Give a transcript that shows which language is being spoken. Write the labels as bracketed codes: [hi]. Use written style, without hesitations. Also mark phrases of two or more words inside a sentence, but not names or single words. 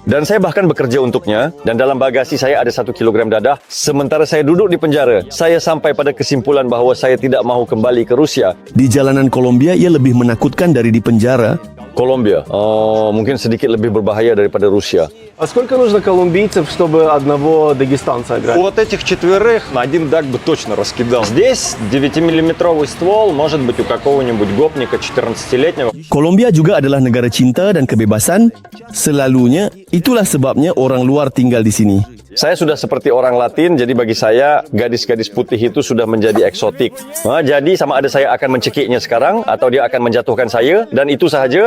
[ms] Dan saya bahkan bekerja untuknya. Dan dalam bagasi saya ada 1 kilogram dadah. Sementara saya duduk di penjara, saya sampai pada kesimpulan bahawa saya tidak mahu kembali ke Rusia. Di jalanan Kolombia, ia lebih menakutkan dari di penjara. Kolombia, mungkin sedikit lebih berbahaya daripada Rusia. [ru] А сколько нужно колумбийцев, чтобы одного дагестанца играть? У вот этих 4 один даг бы точно раскидал. Здесь 9-миллиметровый ствол, может быть у какого-нибудь гопника 14-летнего. [ms] Kolombia juga adalah negara cinta dan kebebasan. Selalunya, itulah sebabnya orang luar tinggal di sini. Saya sudah seperti orang Latin, jadi bagi saya gadis-gadis putih itu sudah menjadi eksotik. Jadi sama ada saya akan mencekiknya sekarang atau dia akan menjatuhkan saya, dan itu sahaja.